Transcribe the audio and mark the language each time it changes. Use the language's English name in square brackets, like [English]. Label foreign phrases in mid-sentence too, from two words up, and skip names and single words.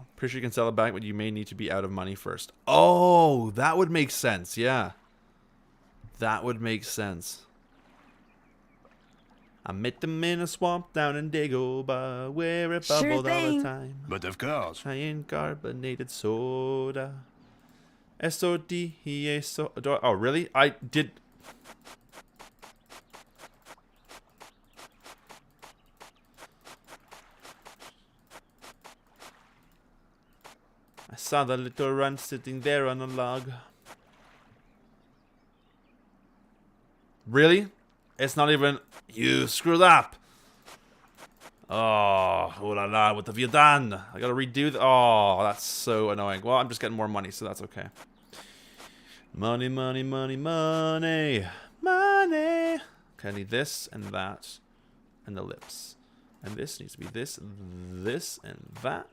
[English] Pretty sure you can sell it back, but you may need to be out of money first. Oh, that would make sense, yeah. That would make sense. I met them in a swamp down in Dagobah, where it bubbled all the time. But of course. Giant carbonated soda. S-O-D-E-A-So... Oh, really? I did... I saw the little runt sitting there on a log. Really? It's not even... You screwed up. Oh la la, what have you done? I gotta redo the... Oh, that's so annoying. Well, I'm just getting more money, so that's okay. Money, money, money, money. Money. Okay, I need this and that. And the lips. And this needs to be this, this, and that.